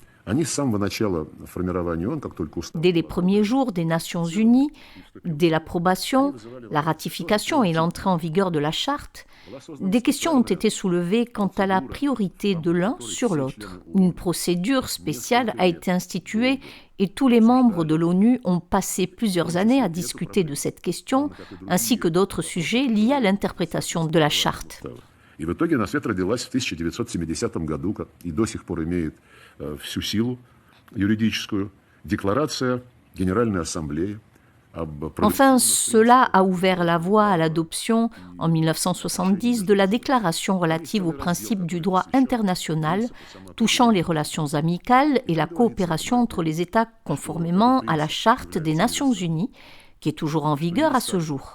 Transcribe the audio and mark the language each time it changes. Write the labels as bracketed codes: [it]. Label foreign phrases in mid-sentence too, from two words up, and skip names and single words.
[fr] Dès les premiers jours des Nations Unies, dès l'approbation, la ratification et l'entrée en vigueur de la charte, des questions ont été soulevées quant à la priorité de l'un sur l'autre. Une procédure spéciale a été instituée et tous les membres de l'ONU ont passé plusieurs années à discuter de cette question, ainsi que d'autres sujets liés à l'interprétation de la charte. [ru] И в итоге на свет родилась в 1970 году и до сих пор имеет всю силу юридическую декларация Генеральной Ассамблеи. [fr] Enfin, cela a ouvert la voie à l'adoption, en 1970, de la déclaration relative aux principes du droit international touchant les relations amicales et la coopération entre les États conformément à la Charte des Nations Unies, qui est toujours en vigueur à ce jour.